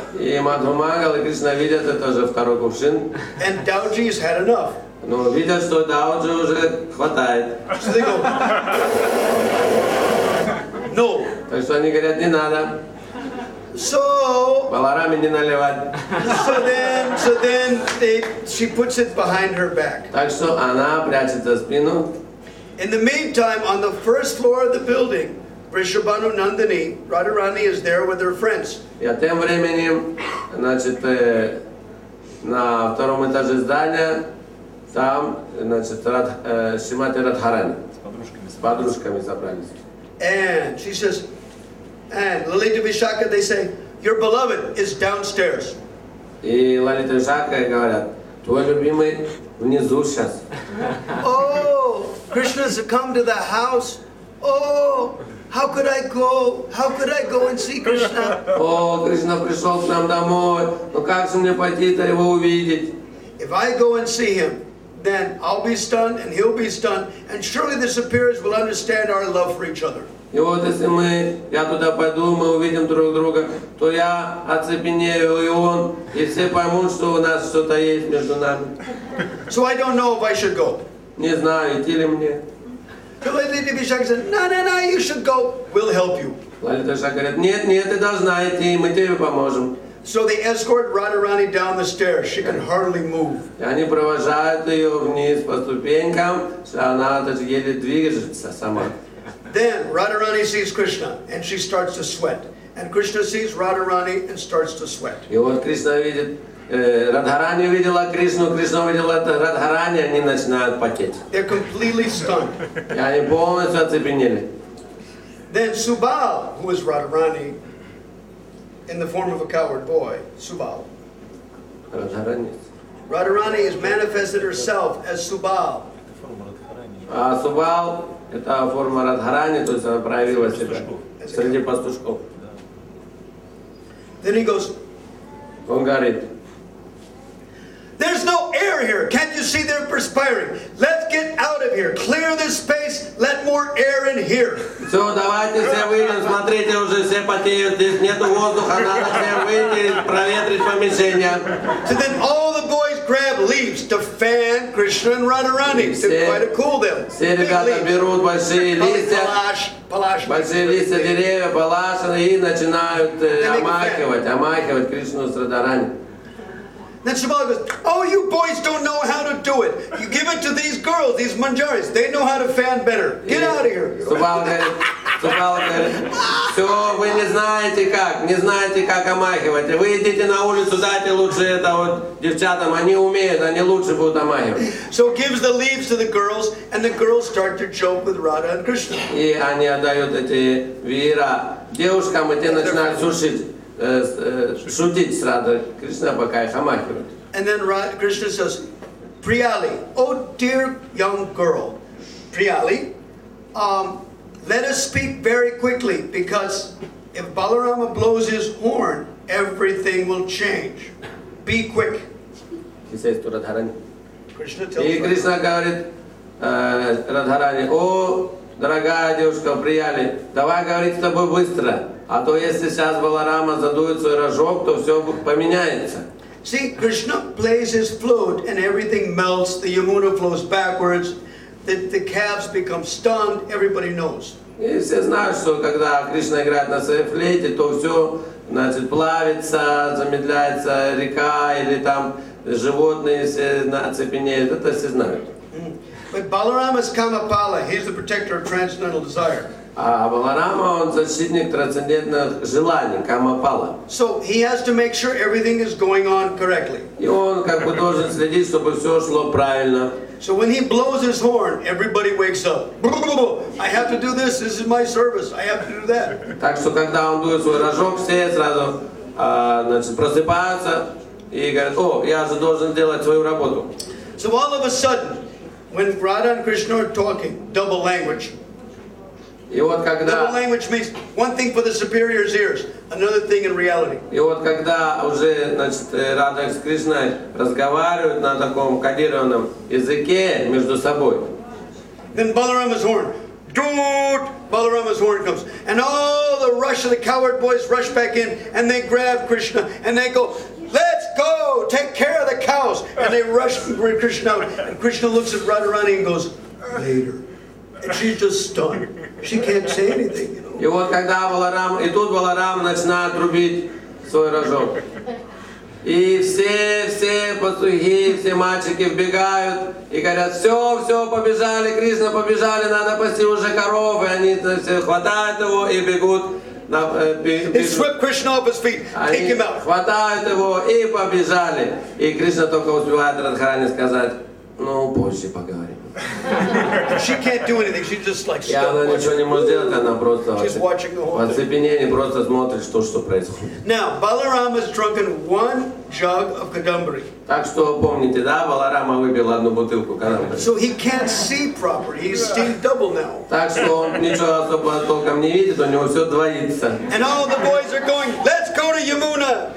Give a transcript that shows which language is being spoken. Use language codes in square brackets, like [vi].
[ru] И Мадху Мангал и Кришна видят это же второй кувшин. [en] And Dauji's had enough. [ru] Но видят, что Дауджи уже хватает. [en] So they go, no. [ru] Так что они говорят, не надо. [en] So [ru] Балараме не наливать. [en] She puts it behind her back. [ru] Так что она прячет за спину. [en] In the meantime, on the first floor of the building, Vrishabhanu Nandini, Radharani, is there with her friends. [ru] И тем временем, значит, на втором этаже здания, там, значит, Шримати Радхарани с подружками собрались. [en] And she says, and Lalita Vishaka, they say, your beloved is downstairs. [ru] И Лалита Вишака говорят, твой любимый внизу сейчас. [en] Oh, Krishna's come to the house. Oh, how could I go? How could I go and see Krishna? [ru] О, Кришна пришел к нам домой. Ну как же мне пойти-то его увидеть? [en] If I go and see him, then I'll be stunned and he'll be stunned, and surely the superiors will understand our love for each other. [ru] И вот если я туда пойду, мы увидим друг друга, то я оцепенею, и он, и все поймут, что у нас что-то есть между нами. [en] So I don't know if I should go. [ru] Не знаю, идти ли мне. [en] So Lalita Vishaka said, no, you should go. We'll help you. [ru] Лалита Вишака говорит, нет, ты должна идти, мы тебе поможем. [en] So they escort Radharani down the stairs. She can hardly move. [ru] И они провожают ее вниз по ступенькам, что она даже еле движется сама. [en] Then Radharani sees Krishna and she starts to sweat. And Krishna sees Radharani and starts to sweat. [ru] И вот Кришна видит, Радхарани увидела Кришну, Кришна увидела Радхарани, они начинают потеть. [en] They're completely stunned. [ru] И они полностью оцепенели. [en] Then Subal, who is Radharani, in the form of a coward boy, Subal. Radharani has manifested herself as Subal. [ru] А Субал – это форма Радхарани, то есть она проявила себя среди пастушков. [en] Then he goes, [ru] Он говорит, [en] there's no air here. Can't you see they're perspiring? Let's get out of here. Clear this space. Let more air in here. [ru] все, давайте все выйдем, смотрите, уже все потеют, здесь нету воздуха, надо все выйти, проветрить помещение. [en] So then all the boys grab leaves to fan Krishna and Radharani to try to cool them. [ru] Все ребята берут большие листья, большие листья деревьев, палашины и начинают омахивать Кришну с Радхарани. [en] Then Subal goes, oh, you boys don't know how to do it. You give it to these girls, these manjaris. They know how to fan better. Get out of here. [ru] Субал говорит, все, вы не знаете как омахивать. Вы идите на улицу, дайте лучше это вот девчатам, они умеют, они лучше будут омахивать. [en] So gives the leaves to the girls, and the girls start to joke with Radha and Krishna. [ru] И они отдают эти веера девушкам, и те начинают шутить с Радой Кришна, пока их омахивают. [en] And then Krishna says, Priyali, oh dear young girl, Priyali, let us speak very quickly, because if Balarama blows his horn, everything will change. Be quick. Krishna tells [ru] И Кришна говорит Радхарани, о, дорогая девушка, Прияли, давай говорить с тобой быстро, а то если сейчас Баларама задует свой рожок, то все поменяется. [en] See, Krishna plays his flute and everything melts, the Yamuna flows backwards, the calves become stunned, everybody knows. [ru] И все знают, что когда Кришна играет на своей флейте, то все, значит, плавится, замедляется река или там животные все оцепенеют, это все знают. [en] But Balarama is Kamapala, he's the protector of transcendental desire. [ru] А Баларама, он защитник трансцендентных желаний, Камапала. [en] So he has to make sure everything is going on correctly. [ru] И он как бы должен следить, чтобы все шло правильно. [en] So when he blows his horn, everybody wakes up. I have to do this. This is my service. I have to do that. [ru] Так что, когда он дует свой рожок, все сразу значит, просыпаются и говорят: о, я же должен делать свою работу. [en] So all of a sudden, when Radha and Krishna are talking, double language. [ru] И вот когда... [en] Double language means one thing for the superior's ears, another thing in reality. [ru] И вот когда уже, значит, Рада с Кришной разговаривают на таком кодированном языке между собой. [en] Then Balarama's horn. Doot! Balarama's horn comes. And all the rush of the coward boys rush back in and they grab Krishna and they go, let's go! Take care of the cows! And they rush Krishna out. And Krishna looks at Radharani and goes, later. And she's just stunned. She can't say anything, you know. [ru] И вот когда Баларам, и тут Баларам начинает трубить свой рожок. И все пастухи, все мальчики вбегают и говорят: все, побежали, Кришна, побежали, надо пасти уже коровы. Они все хватают его и бегут. [en] They swept Krishna off his feet, take him out. [ru] Хватают его и побежали. И Кришна только успевает Радхарани сказать: ну, позже поговорим. She can't do anything. She's just like И она ничего не может делать, она просто в оцепенении просто смотрит, что происходит. [en] Now, Balaram has drunken one jug of kadambari. [ru] Так что помните, да, Баларама выпил одну бутылку кадамбри. [en] So he can't see properly. He's seeing double now. [ru] Так что он ничего особо толком не видит, у него все двоится. [en] And all the boys are going, let's go to Yamuna.